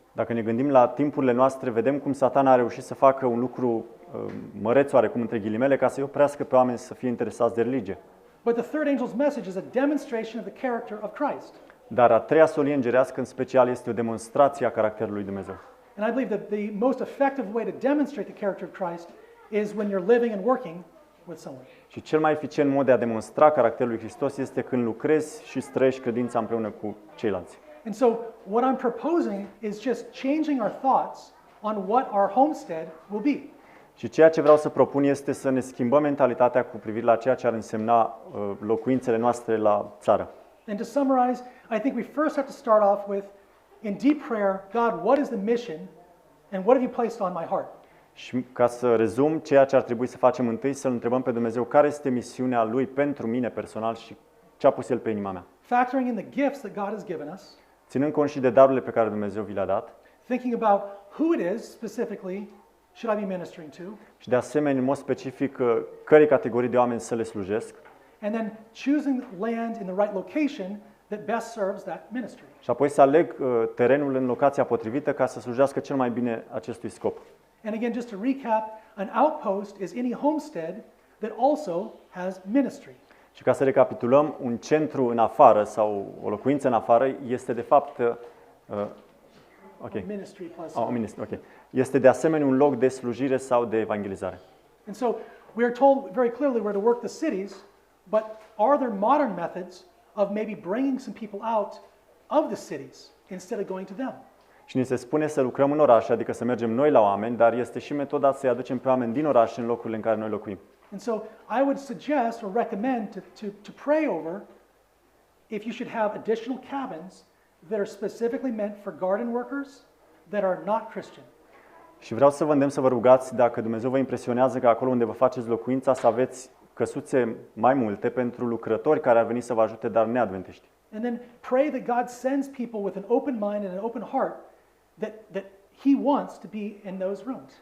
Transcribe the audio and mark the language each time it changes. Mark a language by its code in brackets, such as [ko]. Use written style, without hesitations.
[ro] Dacă ne gândim la timpurile noastre, vedem cum Satan a reușit să facă un lucru măreț oarecum între ghilimele ca să-i oprească pe oameni să fie interesați de religie. [en] But the third angel's message is a demonstration of the character of Christ. [ro] Dar a treia solie îngerească în special este o demonstrație a caracterului lui Dumnezeu. [en] And I believe that the most effective way to demonstrate the character of Christ is when you're living and working with someone. [ro] Și cel mai eficient mod de a demonstra caracterul lui Hristos este când lucrezi și străiești credința împreună cu ceilalți. [en] And so what I'm proposing is just changing our thoughts on what our homestead will be. [ro] Și ceea ce vreau să propun este să ne schimbăm mentalitatea cu privire la ceea ce ar însemna locuințele noastre la țară. [en] And to summarize, I think we first have to start off with, in deep prayer, God, what is the mission and what have you placed on my heart? [ro] Și ca să rezum, ceea ce ar trebui să facem întâi, să-L întrebăm pe Dumnezeu care este misiunea Lui pentru mine personal și ce a pus El pe inima mea. [en] Factoring in the gifts that God has given us, [ro] Ținând cont și de darurile pe care Dumnezeu vi le-a dat, [en] thinking about who it is specifically should I be ministering to, [ro] și de asemenea, în mod specific, cărei categorii de oameni să le slujesc, [en] and then choosing land in the right location that best serves that ministry. [ro] și apoi să aleg terenul în locația potrivită ca să slujească cel mai bine acestui scop. [en] And again, just to recap, an outpost is any homestead that also has ministry. [ro] Și ca să recapitulăm, un centru în afară sau o locuință în afară este de fapt [en] Ministry plus. [ro] este de asemenea un loc de slujire sau de evangelizare. [en] And so we are told very clearly where to work the cities, but are there modern methods of maybe bringing some people out of the cities instead of going to them? [ro] Și ni se spune să lucrăm în oraș, adică să mergem noi la oameni, dar este și metoda să-i aducem pe oameni din oraș în locurile în care noi locuim. [en] And so I would suggest or recommend to pray over if you should have additional cabins that are specifically meant for garden workers that are not Christian. [ro] Și vreau să vă îndemn să vă rugați, dacă Dumnezeu vă impresionează că acolo unde vă faceți locuința să aveți căsuțe mai multe pentru lucrători care ar veni să vă ajute, dar neadventiști. [en] And then pray that God sends people with an open mind and an open heart that He wants to be in those rooms.